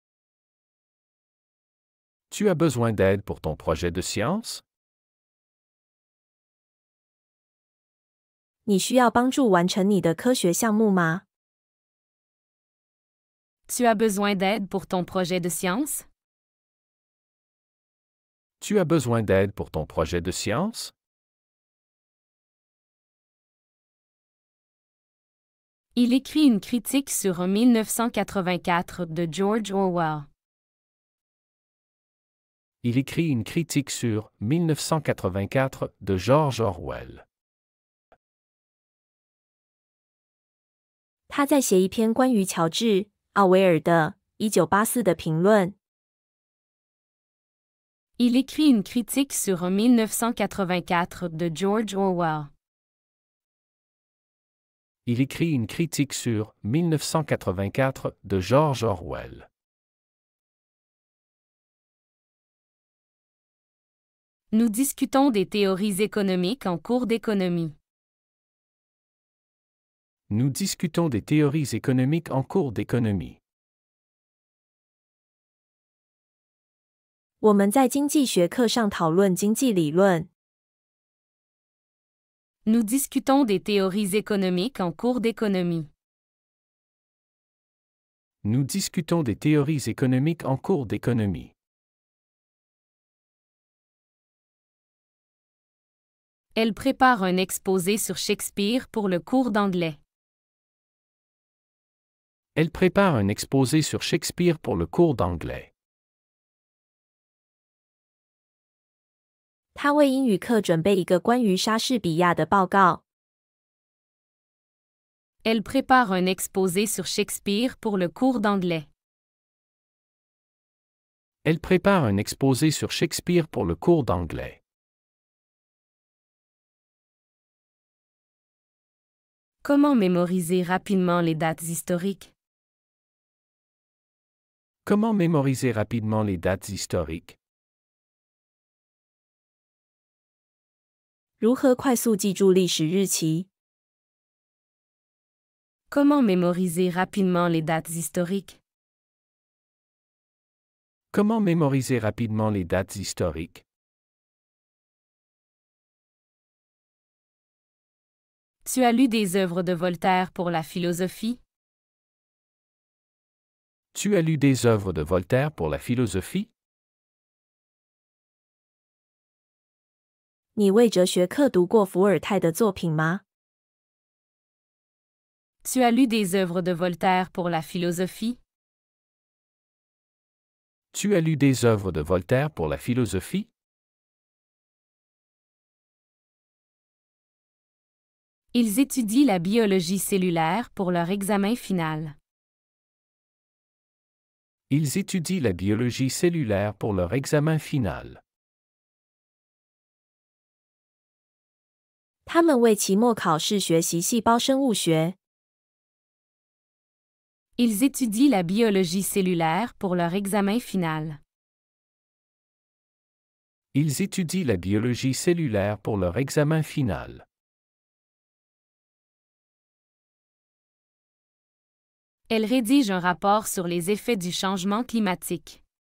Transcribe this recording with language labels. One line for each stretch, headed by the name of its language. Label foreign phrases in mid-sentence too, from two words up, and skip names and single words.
French: Tu as besoin d'aide pour ton projet de science?
Chinese: 你需要帮助完成你的科学项目吗？
French: Tu as besoin d'aide pour ton projet de science? Tu as besoin d'aide pour ton projet de science? Il écrit une critique sur 1984 de George Orwell. Il écrit une critique sur 1984 de George Orwell.
Chinese: 他在写一篇关于乔治·奥威尔的《1984》的评论。
French: Il écrit une critique sur 1984 de George Orwell. Il écrit une critique sur 1984 de George Orwell. Nous discutons des théories économiques en cours d'économie. Nous discutons des théories économiques en cours d'économie.
Chinese: 我们在经济学课上讨论经济理论。
French: Nous discutons des théories économiques en cours d'économie. Nous discutons des théories économiques en cours d'économie. Elle prépare un exposé sur Shakespeare pour le cours d'anglais. Elle prépare un exposé sur Shakespeare pour le cours d'anglais.
Chinese: 他为英语课准备一个关于莎士比亚的报告。
French: Elle prépare un exposé sur Shakespeare pour le cours d'anglais. Elle prépare un exposé sur Shakespeare pour le cours d'anglais. Comment mémoriser rapidement les dates historiques? Comment mémoriser rapidement les dates historiques?
Chinese: 如何快速记住历史日期？
French: Comment mémoriser rapidement les dates historiques? Comment mémoriser rapidement les dates historiques? Tu as lu des œuvres de Voltaire pour la philosophie? Tu as lu des œuvres de Voltaire pour la philosophie?
Chinese: 你为哲学课读过伏尔泰的作品吗？
French: Tu as lu des œuvres de Voltaire pour la philosophie? Tu as lu des œuvres de Voltaire pour la philosophie? Ils étudient la biologie cellulaire pour leur examen final. Ils étudient la biologie cellulaire pour leur examen final.
Chinese: 他们为期末考试学习细胞生物学。
French: Ils étudient la biologie cellulaire pour leur examen final. Ils étudient la biologie cellulaire pour leur examen final. Elle rédige un rapport sur les effets du changement climatique.